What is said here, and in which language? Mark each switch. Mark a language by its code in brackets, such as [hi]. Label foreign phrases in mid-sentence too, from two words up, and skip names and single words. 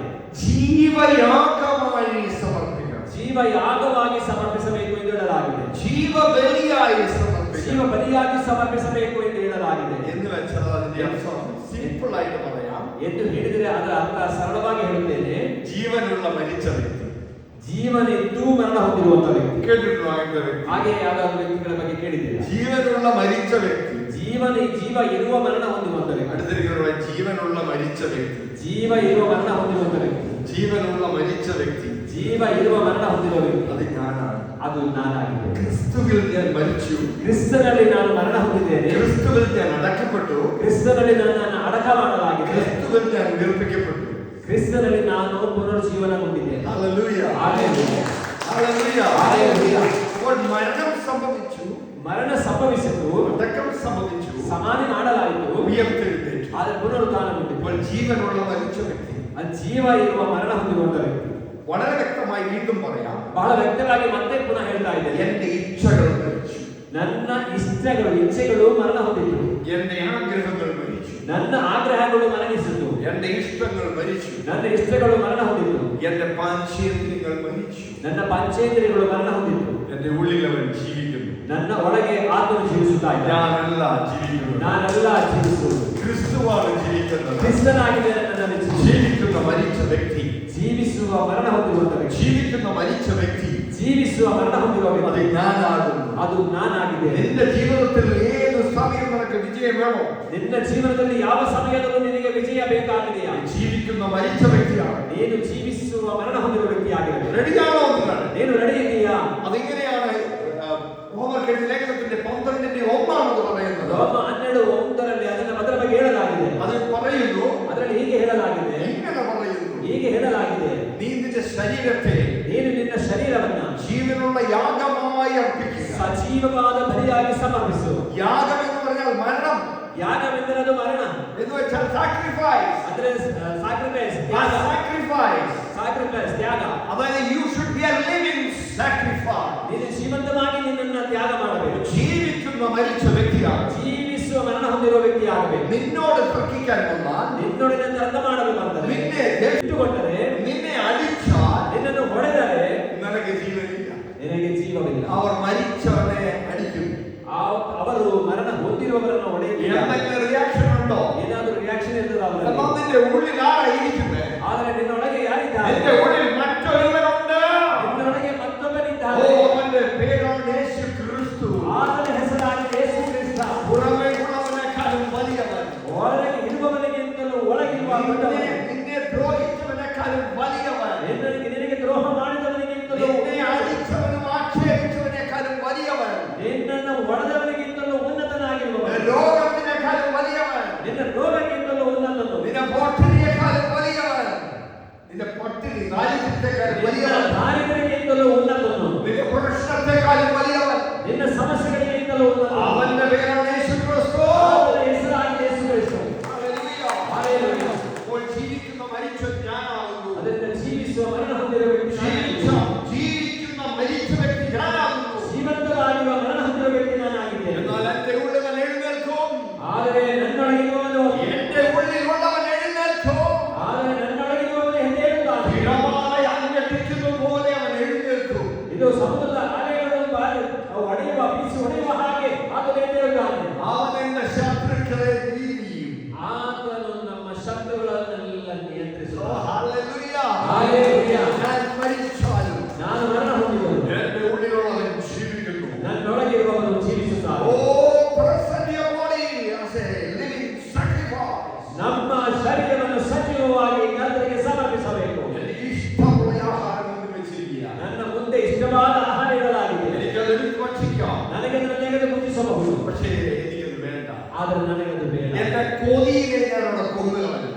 [kn] ಜೀವಯಾಗವಾಗಿ ಸಮರ್ಪಿಸಬೇಕು, ಜೀವಯಾಗವಾಗಿ ಸಮರ್ಪಿಸಬೇಕು ಎಂದು ಹೇಳಲಾಗಿದೆ. ಜೀವ ಬಲಿಯಾಗಿ ಸಮರ್ಪಿಸಬೇಕು, ಜೀವ ಬಲಿಯಾಗಿ ಸಮರ್ಪಿಸಬೇಕು ಎಂದು ಹೇಳಲಾಗಿದೆ. [ml] എന്ന് വെച്ചാൽ അതിന്റെ അർത്ഥം സിമ്പിൾ ആയിട്ട് പറയാം [kn] ಎಂದು ಹೇಳಿದರೆ ಅದರ ಅರ್ಥ ಸರಳವಾಗಿ ಹೇಳುತ್ತೇನೆ. [ml] ജീവനുള്ള മരിച്ച വ്യക്തി, [kn] ಜೀವನಿದ್ದು ಮರಣ ಹೊಂದಿರುವಂತ ವ್ಯಕ್ತಿ. [ml] കേട്ടിട്ടുണ്ടോ അങ്ങനത്തെ വ്യക്ತಿ? [kn] ಹಾಗೆ ಯಾವ್ದಾದ್ರು ವ್ಯಕ್ತಿಗಳ ಬಗ್ಗೆ ಕೇಳಿದ್ದೀರಾ? [ml] ജീവനുള്ള മരിച്ച വ്യക്തി, [kn] ಜೀವ ಇರುವ ಮರಣ ಹೊಂದಿರುವಂತ ವ್ಯಕ್ತಿ. [ml] അടുത്തിരിക്കുന്ന ജീവനുള്ള മരിച്ച വ്യക്തി, [kn] ಜೀವ ಇರುವ ಮರಣ ಹೊಂದಿರುವಂತ ವ್ಯಕ್ತಿ. [ml] ജീവനുള്ള മരിച്ച വ്യക്തി, [kn] ಜೀವ ಇರುವ ಮರಣ ಹೊಂದಿರುವ ವ್ಯಕ್ತಿ. [ml] അത് ഞാനാണ്. [kn] ಅದು ನಾನಾಗಿದೆ. [ml] ക്രിസ്തുവിൽ ഞാൻ മരിച്ചു, [kn] ಕ್ರಿಸ್ತನಲ್ಲಿ ನಾನು ಮರಣ ಹೊಂದಿದ್ದೇನೆ. [ml] ക്രിസ്തുവിൽ ഞാൻ അടക്കപ്പെട്ടു, [kn] ಕ್ರಿಸ್ತನಲ್ಲಿ ನನ್ನನ್ನು ಅಡಕ ಮಾಡಲಾಗಿದೆ. [ml] ക്രിസ്തുവിൽ ഞാൻ ഉയർപ്പിക്കപ്പെട്ടു, [kn] ಕ್ರಿಸ್ತನಲ್ಲಿ ನಾನು ಪುನರುಜ್ಜೀವನಗೊಂಡಿದ್ದೇನೆ. [ml] ഹല്ലേലൂയ, [kn] ಹಲ್ಲೆಲೂಯಾ, [ml] ഹല്ലേലൂയ, [kn] ಹಲ್ಲೆಲൂಯಾ. [ml] അപ്പോൾ മരണം സംഭവിച്ചു, [kn] ಮರಣ ಸಂಭವಿಸಿತು, [ml] അടക്കം സംഭവിച്ചു, [kn] ಸಮಾಧಿ ಮಾಡಲಾಯಿತು, [ml] ഉയർത്തെഴുന്നേറ്റു. [kn] ಆದರೆ ಪುನರುತ್ಥಾನಗೊಂಡಿತು. [ml] അപ്പോൾ ജീവനുള്ള മരിച്ച വ്യക്തി, [kn] ಆ ಜೀವ ಇರುವ ಮರಣ ಹೊಂದಿರುವಂತ ವ್ಯಕ್ತಿ. [ml] വളരെ വ്യക്തമായി വീണ്ടും പറയാം, [kn] ಬಹಳ ವ್ಯಕ್ತವಾಗಿ ಮತ್ತೆ ಪುನಃ ಹೇಳ್ತಾ ಇದ್ದೇನೆ. [ml] എന്റെ ഇച്ഛകൾ മരിച്ചു, [kn] ನನ್ನ ಇಚ್ಛೆಗಳು ಮರಣ ಹೊಂದಿತು. [ml] എന്റെ ആഗ്രഹങ്ങൾ മരിച്ചു, [kn] ನನ್ನ ಆಗ್ರಹಗಳು ಮರಣಿಸಿತು. [ml] എന്റെ ഇഷ്ടങ്ങൾ മരിച്ചു, [kn] ನನ್ನ ಇಷ್ಟಗಳು ಮರಣ ಹೊಂದಿತು. [ml] എന്റെ പാഞ്ചേന്ദ്രിയങ്ങൾ മരിച്ചു, [kn] ನನ್ನ ಪಂಚೇಂದ್ರಿಯಗಳು ಮರಣ ಹೊಂದಿತು. [ml] എന്റെ ഉള്ളിൽ അവൻ ജീവിക്കുന്നു, [kn] ನನ್ನ ಒಳಗೆ ಆತ್ಮನು ಜೀವಿಸುತ್ತಾ ಇದ್ದಾನೆ. [ml] ഞാനല്ല ജീവിക്കുന്നത്, [kn] ನಾನೆಲ್ಲ ಜೀವಿಸುವುದು [ml] ക്രിസ്തുവാണ് ജീവിക്കുന്നത്. [kn] ಕ್ರಿಸ್ತನಾಗಿದ್ದೇನೆ. ನನ್ನ [ml] ജീവിക്കുന്ന മരിച്ച വ്യക്തി, [kn] ಜೀವಿಸುವ ಮರಣ ಹೊಂದಿರುವಂತ ವ್ಯಕ್ತಿ, [ml] ജീവിക്കുന്ന മരിച്ച വ്യക്തി, [kn] ಜೀವಿಸುವ ಮರಣ ಹೊಂದಿರುವ [ml] അത് [kn] ವ್ಯಕ್ತಿ, [ml] ഞാനാകുന്നു. [kn] ಅದು ನಾನಾಗಿದ್ದೇನೆ. [ml] നിന്റെ ജീവിതത്തിൽ ഏത് സമയം നിനക്ക് വിജയം വേണോ? [kn] ನಿನ್ನ ಜೀವನದಲ್ಲಿ ಯಾವ ಸಮಯದಲ್ಲೂ ನಿನಗೆ ವಿಜಯ ಬೇಕಾಗಿದೆಯಾ? [ml] ജീവിക്കുന്ന മരിച്ച വ്യക്തിയാണ്, [kn] ನೀನು ಜೀವಿಸುವ ಮರಣ ಹೊಂದಿರುವ ವ್ಯಕ್ತಿಯಾಗಿರಬೇಕು. [ml] റെഡിയാണോ നിങ്ങൾ? [kn] ನೀನು ರೆಡಿ ಇದೆಯಾ? [ml] അതെങ്ങനെയാണ് റോമർക്കെഴുതിയ ലേഖനത്തിന്റെ 12:1 പറയുന്നത്? [kn] ರೋಮ 12:1 ಅದರ ಬಗ್ಗೆ ಹೇಳಲಾಗಿದೆ. [ml] അത് പറയുന്നു, [kn] ಅದರಲ್ಲಿ ಹೀಗೆ ಹೇಳಲಾಗಿದೆ, [ml] ഇങ്ങനെ പറയുന്നു, [kn] ಹೀಗೆ ಹೇಳಲಾಗಿದೆ, [ml] നീ നിന്റെ ശരീരത്തെ [kn] ನೀನು ನಿನ್ನ ಶರೀರವನ್ನ [ml] ജീവനുള്ള യാഗമായി അർപ്പിക്കുക. [kn] ಸಜೀವವಾದ ಬಲಿಯಾಗಿ ಸಮರ್ಪಿಸು. [ml] യാഗം എന്ന് പറഞ്ഞാൽ മരണം [kn] ಯಾಗವೆಂದರೆ ಅದು ಮರಣ. [ml] എന്ന് വെച്ചാൽ സാക്രിഫൈസ്, [kn] ಅಂದ್ರೆ ಸಾಕ್ರಿಫೈಸ್, ಸಾಕ್ರಿಫೈಸ್ ತ್ಯಾಗ. [en] അതായത് you should be a living sacrifice. [kn] ನೀನು ಜೀವಂತವಾಗಿ ನಿನ್ನನ್ನು ತ್ಯಾಗ ಮಾಡಬೇಕು. [ml] ജീവിക്കുന്ന മരിച്ച വ്യക്തിയാണ്, [kn] ಜೀವಿಸುವ ಮರಣ ಹೊಂದಿರುವ ವ್ಯಕ್ತಿಯಾಗಬೇಕು. [ml] നിന്നോട് തർക്കിക്കാൻ വന്നാൽ, [kn] ನಿನ್ನೊಡನೆ ತರ್ಕ ಮಾಡಲು ಬರ್ತದೆ. [ml] നിന്നെ [kn] ಇಟ್ಟುಕೊಂಡರೆ, [ml] നിന്നെ അടിച്ചാൽ [kn] ನಿನ್ನನ್ನು ಹೊಡೆದರೆ [ml] നിനക്ക് ജീവനില്ല. [kn] ನಿನಗೆ ಜೀವವಿಲ್ಲ. [ml] അവർ മരിച്ചവനെ അടിക്കും. [kn] ಅವರು ಮರಣ ಹೊಂದಿರುವವರನ್ನು ಹೊಡೆಯುತ್ತಿಲ್ಲ. [ml] എന്തെങ്കിലും റിയാക്ഷൻ ഉണ്ടോ? [kn] ಏನಾದರೂ ರಿಯಾಕ್ಷನ್ ಇರ್ತದೆ ಅವರಲ್ಲಿ? [ml] എന്നാൽ നിന്റെ ഉള്ളിൽ ആരായിരിക്കുന്നത്? [kn] ಆದರೆ ನಿನ್ನೊಳಗೆ ಯಾರಿದ್ದಾರೆ? [ml] നിന്റെ ഉള്ളിൽ മറ്റൊരുവനുണ്ട്. [kn] ನಿನ್ನೊಳಗೆ ಮತ್ತೊಬ್ಬನಿದ್ದಾನೆ. [ml] ഓ, അവന്റെ പേരാണ് യേശു ക്രിസ്തു. [kn] ಆತನ ಹೆಸರಾಗಿ ಯೇಸು ಕ್ರಿಸ್ತ. [ml] പുറമേ ഉള്ളവനെക്കാളും വലിയവൻ, [kn] ಹೊರಗೆ ಇರುವವನಿಗಿಂತಲೂ ಒಳಗಿರುವ ದೊಡ್ಡವನು. [ml] നിന്നെ ദ്രോഹിച്ചവനെക്കാളും വലിയവൻ, [kn] ನಿನಗೆ ದ್ರೋಹ ಮಾಡಿದವನಿಗಿಂತಲೂ, [ml] നിന്നെ അടിച്ചവനും ആക്ഷേപിച്ചവനെക്കാളും വലിയവൻ, [kn] ನಿನ್ನನ್ನು ಹೊಡೆದವನಿಗಿಂತಲೂ ಉನ್ನತನಾಗಿರುವವನು, [ml] രോഗത്തിനേക്കാളും വലിയവൻ, [kn] ನಿನ್ನ ರೋಗಕ್ಕಿಂತಲೂ ಉನ್ನತನು, [ml] നിന്റെ പട്ടിണിയേക്കാളും വലിയവൻ, നിന്റെ പട്ടിണി ദാരിദ്ര്യത്തെക്കാളും വലിയവൻ, [kn] ದಾರಿದ್ರ್ಯಕ್ಕಿಂತಲೂ ಉನ್ನತನು, [ml] നിന്റെ പ്രശ്നത്തെക്കാളും വലിയവൻ, [kn] ನಿನ್ನ ಸಮಸ್ಯೆಗಳಿಗಿಂತಲೂ ಉನ್ನತನು. [ml] അവന്റെ പേരാണ് യേശു ക്രിസ്തു. [kn] ಆತನ ಹೆಸರಾಗಿ ಯೇಸು ಕ್ರಿಸ್ತ. [ml] ഹല്ലേലൂയ. ഹല്ലേലൂയ. അപ്പോൾ ജീവിക്കുന്ന മരിച്ച ഞാനാകുന്നു. [kn] ಅದರಿಂದ ಜೀವಿಸುವ ಮರಣ ಹೊಂದಿರುವ ವ್ಯಕ್ತಿ [ml] ജീവിക്കുന്ന മരിച്ച വ്യക്തി ഞാനാകുന്നു. [kn] ಜೀವಂತವಾಗಿರುವ ಮರಣ ಹೊಂದಿರುವ ವ್ಯಕ್ತಿ ನಾನಾಗಿದ್ದೇನೆ. [ml] എന്നാൽ എന്റെ ഉള്ളിൽ എഴുന്നേൽക്കും, [kn] ಆದರೆ ನನ್ನೊಳಗಿರುವವನು, [ml] എന്റെ ഉള്ളിലുള്ളവൻ എഴുന്നേൽക്കും. [kn] ಆದರೆ ನನ್ನೊಳಗಿರುವವನು ಎದ್ದೇಳುತ್ತಾನೆ. [ml] സ്ഥിരമായി അന്വേഷിക്കുന്ന പോലെ അവൻ എഴുന്നേൽക്കും. [kn] ಇದು ಸಮುದ್ರದ ಅಲೆಗಳು ಹೊಡೆಯುವ ಬೀಸಿ ಹೊಡೆಯುವ ಹಾಗೆ ಆತನು ಎದ್ದೇಳುತ್ತಾನೆ. [ml] അവൻ എന്റെ ശത്രുക്കളെ നീതിയും. [kn] ಆತನು ನಮ್ಮ ಶತ್ರುಗಳನ್ನೆಲ್ಲ ನಿಯಂತ್ರಿಸುತ್ತಾನೆ. [ml] ഹല്ലേലൂയ. ഹല്ലേലൂയ. ഞാൻ മരിച്ചാലും [kn] ನಾನು ಮರಣ ಹೊಂದಿದವನು, [ml] എന്റെ ഉള്ളിലുള്ളവൻ ജീവിക്കുന്നു. [kn] ನನ್ನೊಳಗಿರುವವನು ಜೀವಿಸುತ್ತಾನೆ. [ml] ഓ, [en] present your body as a living sacrifice. [kn] ನಮ್ಮ ಶರೀರವನ್ನು ಸಜೀವವಾಗಿ ಕರ್ತನಿಗೆ ಸಮರ್ಪಿಸಬೇಕು. [ml] എനിക്ക് ഇഷ്ടമുള്ള ആഹാരം കൊണ്ട് വെച്ചിരിക്കുക. [kn] ನನ್ನ ಮುಂದೆ ಇಷ್ಟವಾದ ಆಹಾರ ಇಡಲಾಗಿದೆ. [ml] എനിക്കത് എടുത്ത് ഭക്ഷിക്കാം. [kn] ನನಗೆ ಅದನ್ನು ತೆಗೆದು ಭುಜಿಸಬಹುದು. [ml] പക്ഷേ എനിക്കത് വേണ്ട. [kn] ಆದರೆ ನನಗದು ಬೇಡ. [ml] എന്റെ കൊതിയെ ഞാൻ അവിടെ കൊന്നുകളഞ്ഞു.